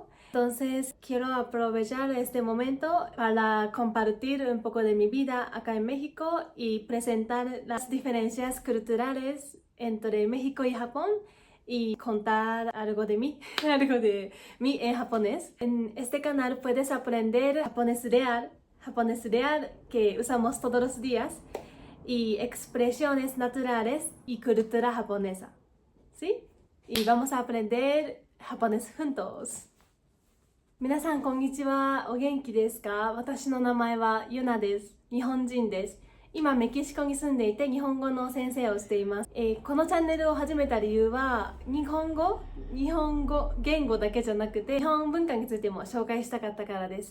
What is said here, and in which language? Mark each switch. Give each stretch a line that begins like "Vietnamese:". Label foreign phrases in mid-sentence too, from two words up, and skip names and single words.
Spanish: Entonces quiero aprovechar este momento para compartir un poco de mi vida acá en México y presentar las diferencias culturales entre México y Japón y contar algo de mí, algo de mí en japonés. En este canal puedes aprender japonés real que usamos todos los días y expresiones naturales y cultura japonesa, ¿sí? Y vamos a aprender japonés juntos.
Japanese: 皆さんこんにちは。お元気ですか？私の名前はユナです。日本人です。今メキシコに住んでいて日本語の先生をしています。このチャンネルを始めた理由は日本語言語だけじゃなくて日本文化についても紹介したかったからです。